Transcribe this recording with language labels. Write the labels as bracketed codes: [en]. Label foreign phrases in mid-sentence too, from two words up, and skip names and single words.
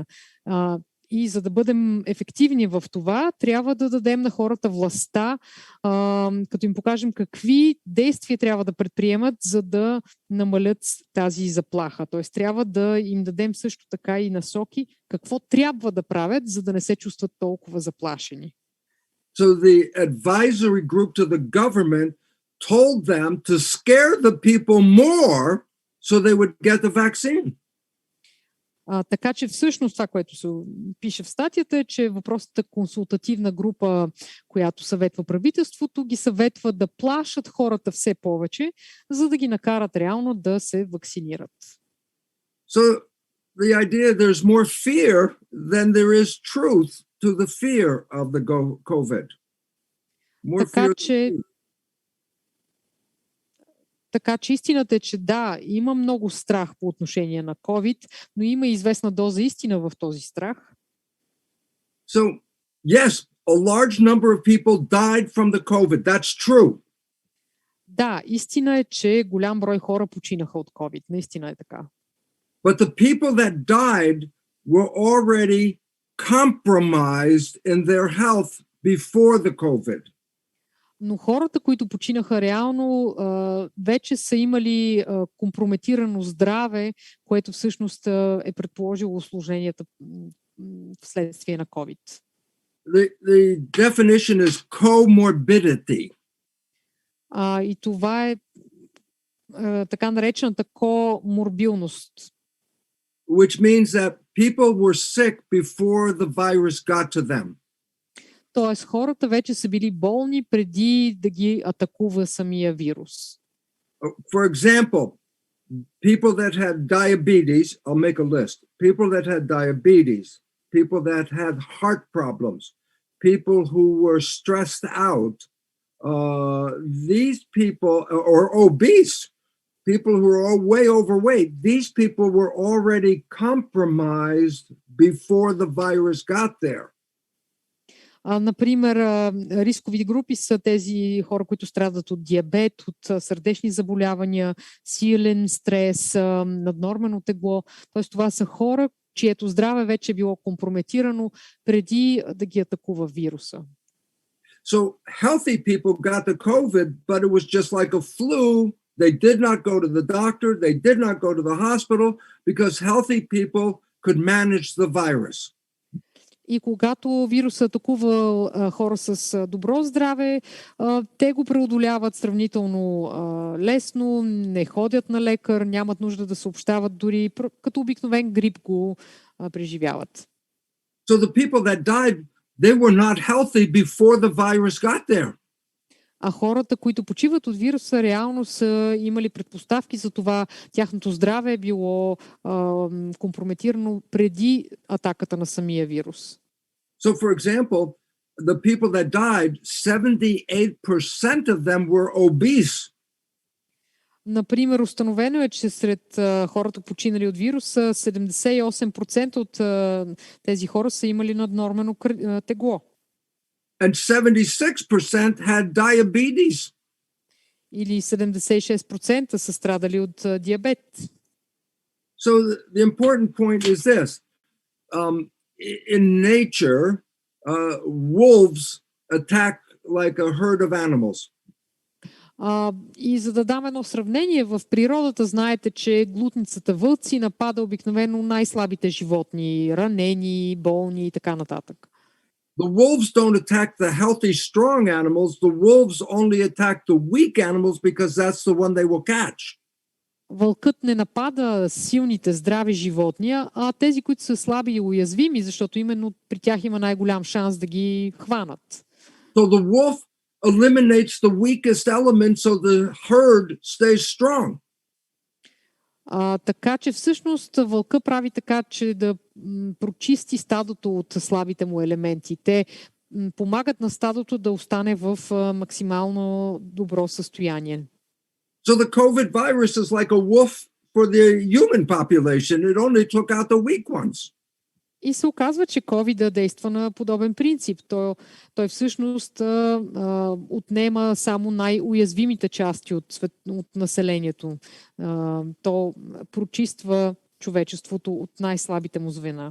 [bg] И за да бъдем ефективни в това, трябва да дадем на хората властта, като им покажем какви действия трябва да предприемат, за да намалят тази заплаха. Тоест трябва да им дадем също така и насоки какво трябва да правят, за да не се чувстват толкова заплашени. [en] So the advisory group to the government told them to scare the people more so they would get the vaccine. [bg] Така че всъщност това, което се пише в статията, е, че въпросната консултативна група, която съветва правителството, ги съветва да плашат хората все повече, за да ги накарат реално да се вакцинират. [en] So the idea there's more fear than there is truth to the fear of the COVID. [bg] Така че истината е, че да, има много страх по отношение на COVID, но има и известна доза истина в този страх. [en] So, yes, a large number of people died from the COVID. That's true. [bg] Да, истина е, че голям брой хора починаха от COVID. Наистина е така. [en] But the people that died were already compromised in their health before the COVID. [bg] Но хората, които починаха реално, вече са имали компрометирано здраве, което всъщност е предположило осложненията вследствие на COVID. [en] The definition is comorbidity. [bg] И това е така наречената коморбилност. [en] Which means that people were sick before the virus got to them. [bg] Тоест, хората вече са били болни преди да ги атакува самия вирус. [en] For example, people that had diabetes, I'll make a list. People that had diabetes, people that had heart problems, people who were stressed out, these people, or obese, people who are all way overweight, these people were already compromised before the virus got there. [bg] Например, рискови групи са тези хора, които страдат от диабет, от сърдечни заболявания, силен стрес, наднормено тегло. Тоест това са хора, чието здраве вече е било компрометирано преди да ги атакува вируса. [en] So healthy people got the COVID, but it was just like a flu. They did not go to the doctor. They did not go to the hospital because healthy people could manage the virus. [bg] И когато вирусът атакува хора с добро здраве, те го преодоляват сравнително лесно, не ходят на лекар, нямат нужда да съобщават, дори като обикновен грип го преживяват. [en] So the people that died, they were not healthy before the virus got there. [bg] А хората, които почиват от вируса, реално са имали предпоставки за това, тяхното здраве е било компрометирано преди атаката на самия вирус. [en] So for example, the people that died, 78% of them were obese. [bg] Например, установено е, че сред хората починали от вируса, 78% от тези хора са имали наднормено тегло. [en] And 76% had diabetes. [bg] Или 76% са страдали от диабет. [en] So the important point is this. In nature, wolves attack like a herd of animals. [bg] И за да дам едно сравнение, в природата знаете, че глутницата вълци напада обикновено най-слабите животни, ранени, болни и така нататък. [en] The wolves don't attack the healthy, strong animals. The wolves only attack the weak animals because that's the one they will catch. [bg] Вълкът не напада силните, здрави животни, а тези, които са слаби и уязвими, защото именно при тях има най-голям шанс да ги хванат. [en] So the wolf eliminates the weakest element so the herd stays strong. [bg] Така че всъщност вълка прави така, че да прочисти стадото от слабите му елементи. Те помагат на стадото да остане в максимално добро състояние. [en] So the COVID virus is like a wolf for the human population. It only took out the weak ones. [bg] И се оказва, че COVID действа на подобен принцип. Той всъщност отнема само най-уязвимите части от населението. То прочиства човечеството от най-слабите му звена.